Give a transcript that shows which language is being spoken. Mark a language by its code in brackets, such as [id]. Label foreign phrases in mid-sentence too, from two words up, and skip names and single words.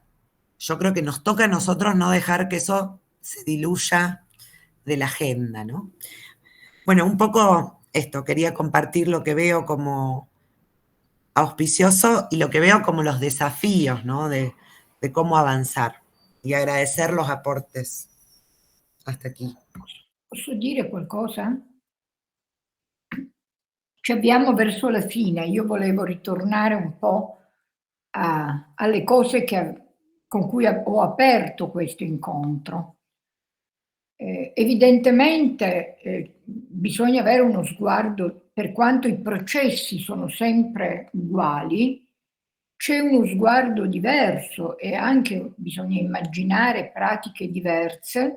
[es] Yo creo que nos toca a nosotros no dejar que eso se diluya de la agenda, ¿no? Bueno, un poco esto, quería compartir lo que veo como auspicioso y lo que veo como los desafíos, ¿no? De cómo avanzar y agradecer los aportes. Hasta aquí. [it] Posso dire qualcosa? Ci avviamo verso la fine. Io volevo ritornare un po' alle cose con cui ho aperto questo incontro. Evidentemente bisogna avere uno sguardo, per quanto i processi sono sempre uguali, c'è uno sguardo diverso e anche bisogna immaginare pratiche diverse.